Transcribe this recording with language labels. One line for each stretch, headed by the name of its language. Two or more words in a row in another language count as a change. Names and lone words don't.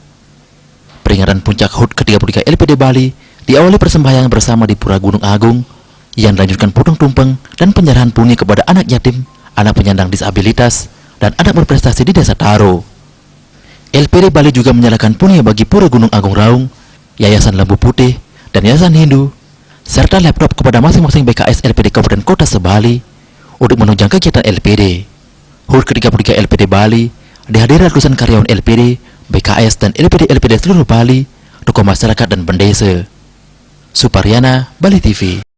Indonesian: Peringatan puncak HUT ke-33 LPD Bali diawali persembahyangan bersama di Pura Gunung Agung yang dilanjutkan potong tumpeng dan penyerahan puni kepada anak yatim, anak penyandang disabilitas, dan anak berprestasi di Desa Taro. LPD Bali juga menyalakan puni bagi Pura Gunung Agung Raung, Yayasan Lembu Putih, dan Yayasan Hindu, serta laptop kepada masing-masing BKS LPD Kabupaten Kota se-Bali untuk menunjang kegiatan LPD. HUT ke-33 LPD Bali dihadiri ratusan karyawan LPD, BKS, dan LPD seluruh Bali, tokoh masyarakat dan pendesa. Suparyana, Bali TV.